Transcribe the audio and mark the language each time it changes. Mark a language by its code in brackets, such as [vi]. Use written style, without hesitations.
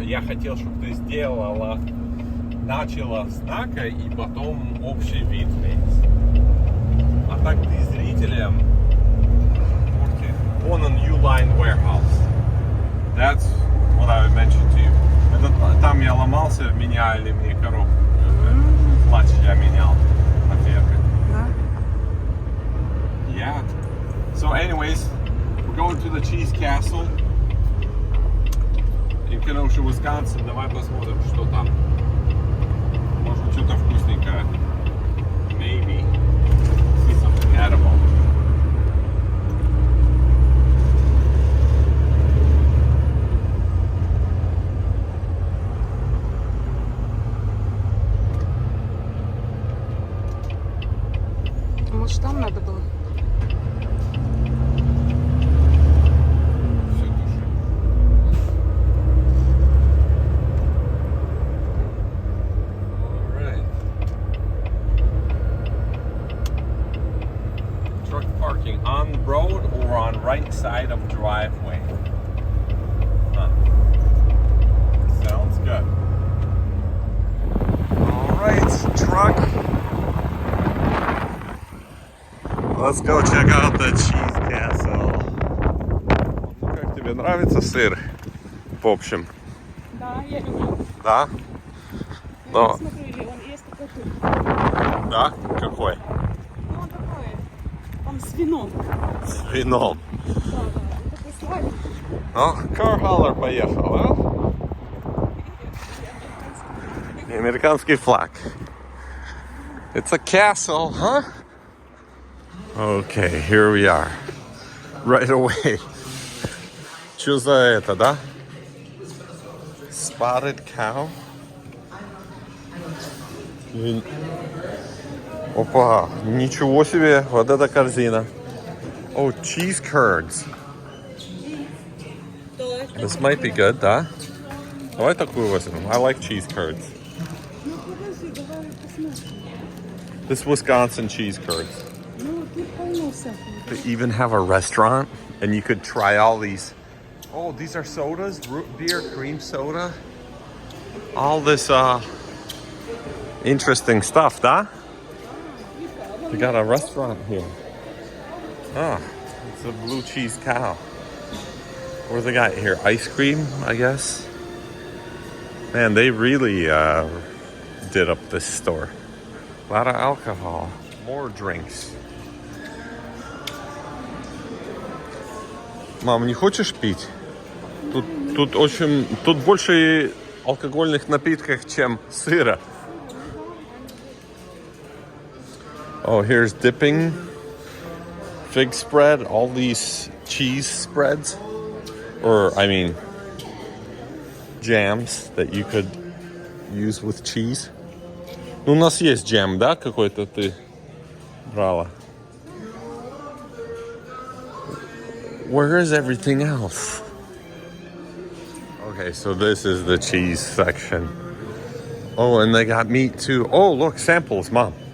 [ru] Я хотел, чтобы ты сделала, начала с знака и потом общий вид весь. А так ты зрителям [en] on a new line warehouse. That's what I mentioned to you. [ru] Там я ломался, меняли мне коробку. Клатч я менял на ферме. Да? [en] Yeah. So anyways, we're going to the Cheese Castle in Kenosha, Wisconsin. [ru] Давай посмотрим, что там. Может, что-то вкусненькое. [en] Maybe see something edible. [ru] Может, там надо было? Все души. [en] Alright. Truck parking on the road or on right side of driveway. Huh. Sounds good. Alright, truck. Let's go check out the cheese castle. [ru] Ну, как тебе нравится сыр? В общем. Да, я люблю. Да? Но, Смотри, он есть такой тут. да? Какой? Ну, он такой, он с вином. С вином. Да, да, он такой сладкий. Ну, Car Hauler поехал, а? И американский флаг. [en] It's a castle, huh? Okay, here we are. Right away. [ru] Что за это, да? [en] Spotted cow. [ru] Опа, ничего себе, вот эта корзина. [en] Oh, cheese curds. This might be good, [ru] да? Давай такую возьмем. [en] I like cheese curds. [ru] Ну, подожди, давай посмотрим. [en] This Wisconsin cheese curds. [ru] Ну, тут полно всякого. [en] They even have a restaurant, and you could try all these. Oh, these are sodas, root beer, cream soda. All this interesting stuff, [ru] да? [en] They got a restaurant here. Ah, it's a blue cheese cow. What do they got here? Ice cream, I guess. Man, they really did up this store. A lot of alcohol, more drinks. [ru] Мам, не хочешь пить? Тут больше алкогольных напитков, чем сыра. [en] Oh, here's dipping, fig spread, all these cheese spreads, or I mean, jams that you could use with cheese. [ru] Ну, у нас есть джем, да, какой-то ты брала? [en] Where is everything else? Okay, so this is the cheese section. Oh, and they got meat too. Oh, look, samples, Mom.